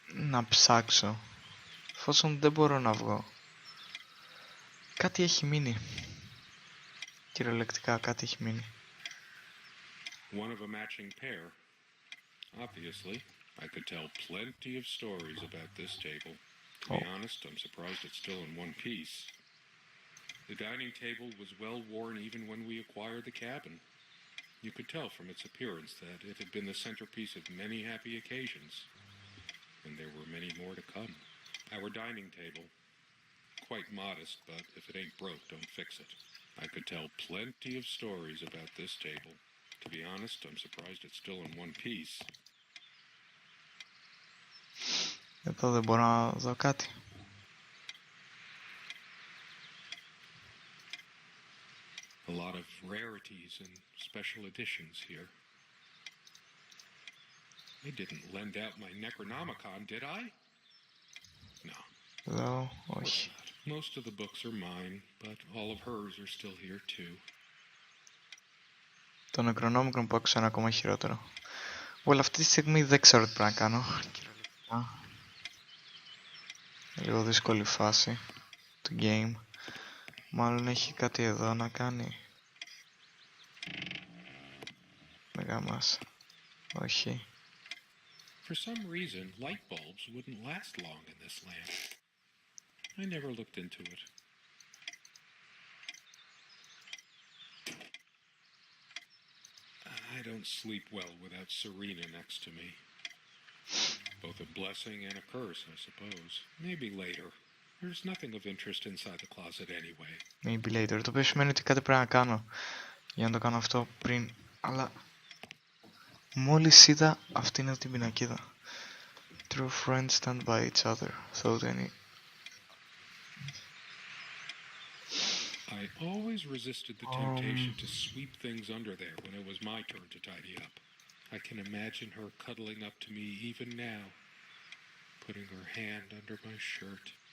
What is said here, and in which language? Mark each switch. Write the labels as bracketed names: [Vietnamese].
[Greek] να ψάξω, εφόσον δεν μπορώ να βγω? Κάτι έχει μείνει. Κυριολεκτικά κάτι έχει μείνει. [English] One of a matching pair. Obviously, I could tell plenty of stories about this table. To be honest, I'm surprised it's still in one piece. The dining table was well worn even when we acquired the cabin. You could tell from its appearance that it had been the centerpiece of many happy occasions. And there were many more to come. Our dining table, quite modest, but if it ain't broke, don't fix it. I could tell plenty of stories about this table. To be honest, I'm surprised it's still in one piece. [Greek] Εδώ δεν μπορώ να δω κάτι. [English] A lot of rarities and special editions here. I didn't lend out my Necronomicon, did I? No. [Greek] Εδώ, όχι. [English] Most of the books are mine, but all of hers are still here too. [Greek] Το Necronomicon που άκουσα είναι ακόμα χειρότερο. Well, αυτή τη στιγμή δεν ξέρω τι πρέπει να κάνω. Κυριολεκτικά. Λίγο δύσκολη φάση του game. Μάλλον έχει κάτι εδώ να κάνει. Μεγά μας. Όχι. [English] For some reason, light bulbs wouldn't last long in this lamp. I never looked into it. I don't sleep well without Serena next to me. Both a blessing and a curse, I suppose. Maybe later. There's nothing of interest inside the closet anyway. Maybe later. [Greek] Το οποίο σημαίνει ότι κάτι πρέπει να κάνω για να το κάνω αυτό πριν. Αλλά μόλις είδα αυτήν εδώ την πινακίδα. [English] True friends stand by each other. Thought any. I always resisted the temptation to sweep things under there when it was my turn to tidy up. I can imagine her cuddling up to me even now, putting her hand under my shirt.